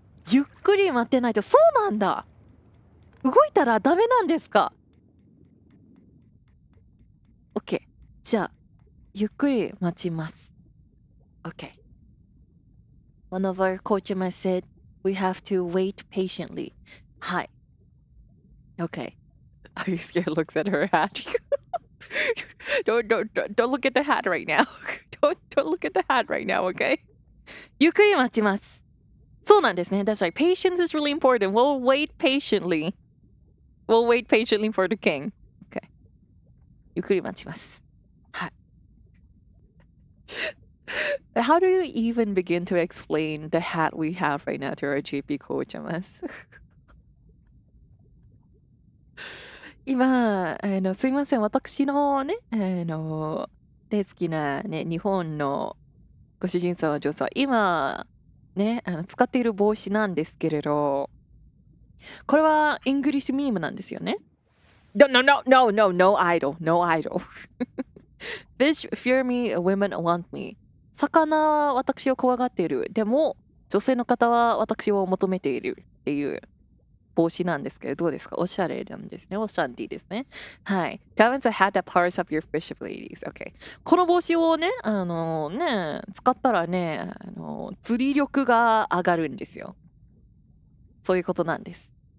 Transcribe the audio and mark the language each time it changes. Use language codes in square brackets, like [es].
[ja] ゆっくり待ってないと。そうなんだ。動いたらダメなんですか？ [en] OK。 [ja] じゃあ、ゆっくり待ちます。 [en] OK。 One of our coaches said we have to wait patiently. [ja] はい。 [en] OK. Are you scared? Looks at her hat. don't look at the hat right now. don't look at the hat right now, okay? [ja] ゆっくり待ちます。そうなんですね。 [en] That's right. Patience is really important. We'll wait patiently. We'll wait patiently for the king. Okay. [ja] ゆっくり待ちます。はい。 [en] How do you even begin to explain the hat we have right now to our JP coaches? [ja] 今、すいません。私のね、大好きなね、日本のご主人様、女性は今、ね、使っている帽子なんですけれど、これはイングリッシュミームなんですよね。 [en] No idol. Fish fear me, women want me. [ja] 魚は私を怖がっている。でも、女性の方は私を求めているっていう帽子なんですけど、どうですか？おしゃれなんですね。おしゃれですね。はい。 [en] Diamonds a hat that powers up your fish abilities. Okay. [ja] この帽子をね、使ったらね、釣り力が上がるんですよ。そういうことなんです。